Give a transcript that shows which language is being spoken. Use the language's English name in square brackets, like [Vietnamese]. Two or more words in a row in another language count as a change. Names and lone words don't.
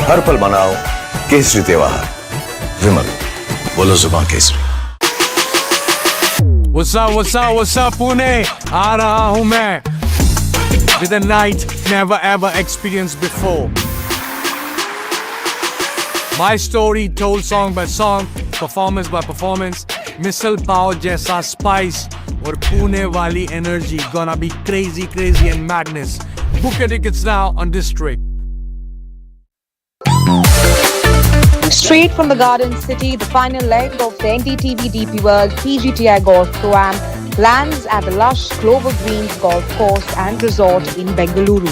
[Hindi] हर पल मनाओ केसरी त्योहार विमल बोलो जुबान केसरी [English] What's up, Pune? [Hindi] आ रहा हूँ मैं [English] with a night never ever experienced before. My story told song by song, performance by performance, missile power jaisa spice [Hindi] और पुणे वाली [English] energy gonna be crazy and madness. Book your tickets now on District. Straight from the Garden City, the final leg of the NDTV DP World PGTI Golf Pro-Am lands at the lush Clover Greens Golf Course and Resort in Bengaluru.